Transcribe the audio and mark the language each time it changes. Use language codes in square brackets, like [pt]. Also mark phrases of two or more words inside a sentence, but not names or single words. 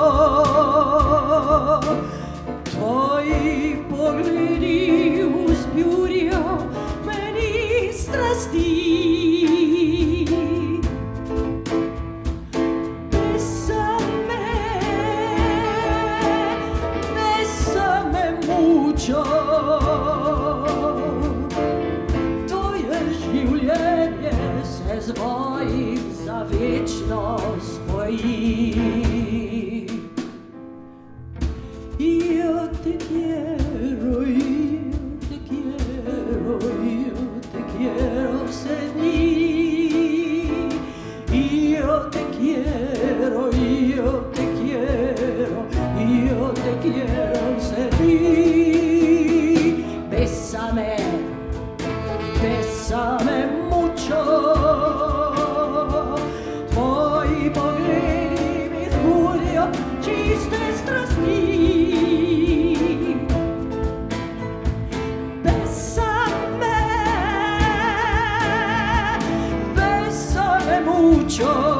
[sl] tvoji pogledi vzburjajo meni strasti. [es] Bésame mucho, [sl] tvoje življenje se z mojim za večno spoji. [es] Io te quiero, seguir. Io te quiero seguir. Bésame, bésame mucho. [sl] Tvoji pogledi mi zbudijo čiste strasti. [es] Bésame mucho.